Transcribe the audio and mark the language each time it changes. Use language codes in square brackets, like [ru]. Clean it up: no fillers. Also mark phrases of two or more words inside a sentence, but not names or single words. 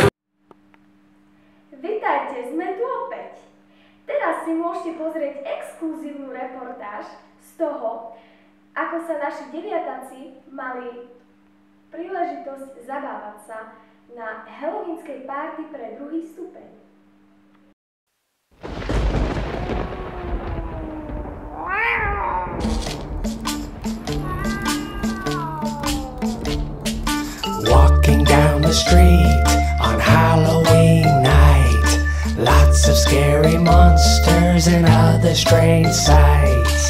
[sk] Vitajte, sme tu opäť. Teraz si môžete pozrieť exkluzívnu reportáž z toho, ako sa naši deviatáci mali príležitosť zabávať sa na halloweenskej párty pre 2. stupeň. [en] Walking down the street on Halloween night, lots of scary monsters and other strange sights.